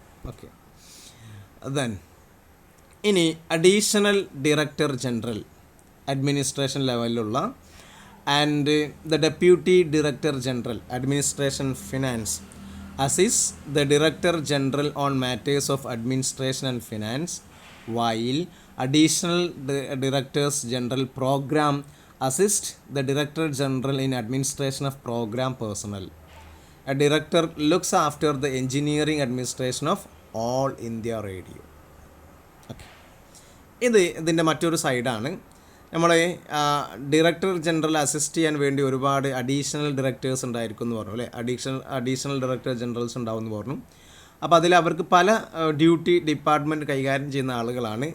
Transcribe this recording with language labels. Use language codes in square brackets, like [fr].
[en] Okay, then ഇനി additional director general administration ലെവലിലുള്ള and the deputy director general administration finance assist the director general on matters of administration and finance, while additional directors general program assist the director general in administration of program personnel. A director looks after the engineering administration of all India radio. [ml] Okay, ഇതിൻ്റെ മറ്റൊരു സൈഡാണ്. നമ്മൾ director general assist ചെയ്യാൻ വേണ്ടി ഒരുപാട് additional directors ഉണ്ടായിരിക്കും എന്ന് പറഞ്ഞു അല്ലേ, അഡീഷണൽ ഡയറക്ടർ ജനറൽസ് ഉണ്ടാവും എന്ന് പറഞ്ഞു. അപ്പോൾ അതിൽ അവർക്ക് പല ഡ്യൂട്ടി ഡിപ്പാർട്ട്മെൻറ്റ് കൈകാര്യം ചെയ്യുന്ന ആളുകളാണ്.